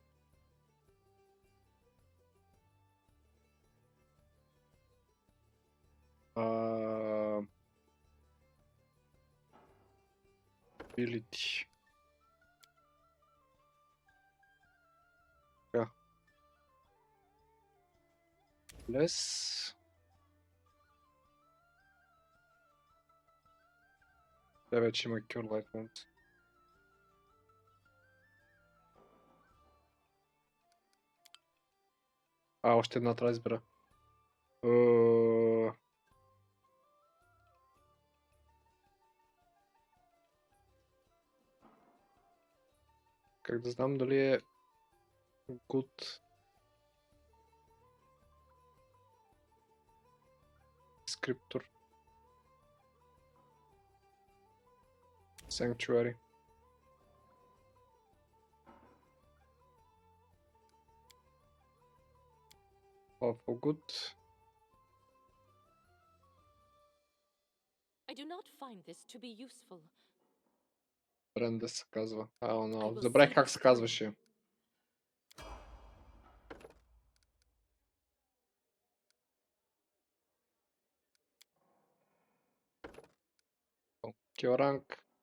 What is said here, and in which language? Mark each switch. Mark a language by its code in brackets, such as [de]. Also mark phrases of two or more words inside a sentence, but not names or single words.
[en] Ability. [bg] Така. [en] Less. [bg] Тя вече има Cure Light Wounds. Още една трябва да избера. Как да знам дали е [en] good Scriptor. Sanctuary. Awful good. I do not find this to be useful. [bg] Бренда се казва. Забравих как се казваше. [en] Kill rank.